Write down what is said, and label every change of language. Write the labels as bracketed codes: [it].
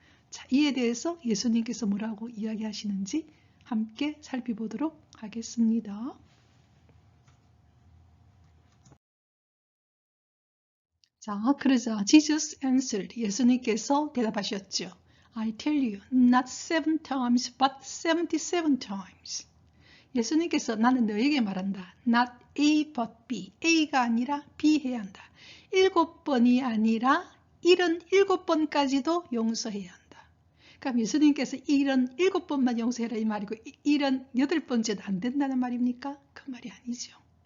[ko] 자, 이에 대해서 예수님께서 뭐라고 이야기하시는지 함께 살펴보도록 하겠습니다. 자, 그러자 [en] Jesus answered, [ko] 예수님께서 대답하셨죠. [en] I tell you, not 7 times, but 77 times. [ko] 예수님께서 나는 너에게 말한다. [en] Not A, but B. [ko] A가 아니라 B 해야 한다. 7번이 아니라 77번까지도 용서해야 한다. 그럼 예수님께서 77번만 용서해라 이 말이고 78번째도 안 된다는 말입니까? 그 말이 아니죠.